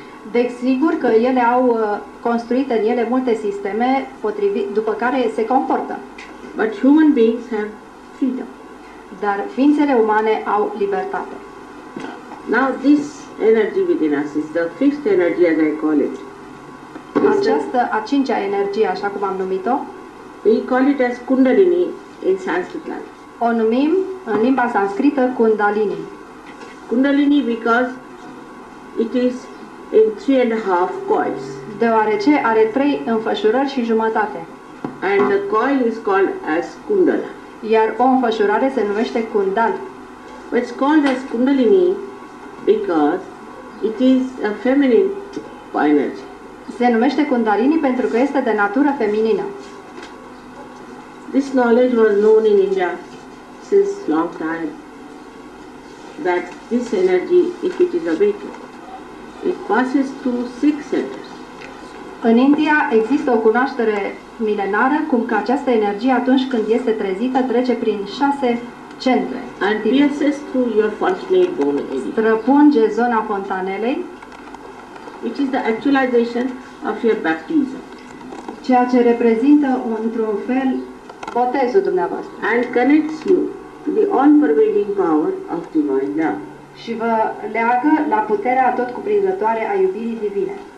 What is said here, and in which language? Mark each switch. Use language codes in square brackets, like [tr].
[ro] Desigur că ele au construit în ele multe sisteme după care se comportă. [en] But human beings have freedom. [ro] Dar ființele umane au libertate. [en] Now this energy within us is the fifth energy, as I call it. [ro] Această a cincea energie, așa cum am numit-o, [en] We call it as Kundalini in Sanskrit language. [ro] o numim în limba sanscrită Kundalini. [en] Kundalini because it is in 3.5 coils. [ro] Deoarece are 3 înfășurări și jumătate. [en] And the coil is called as Kundala. [ro] Iar o înfășurare se numește Kundal. [en] It's called as Kundalini because it is a feminine energy. [ro] Se numește Kundalini pentru că este de natură feminină. [en] This knowledge was known in India since long time, that this energy, if it is awakened, it passes through 6 centers. [ro] În India există o cunoaștere milenară cum că această energie atunci când este trezită trece prin 6 centre. [en] And pierces through your functioning bone area, [ro] Străpunge zona fontanelei, [en] which is the actualization of your baptism, [ro] ceea ce reprezintă într-un fel botezul dumneavoastră. [en] and connects you to the all-pervading power of divine love. [ro] Și vă leagă la puterea tot cuprinzătoare a iubirii divine.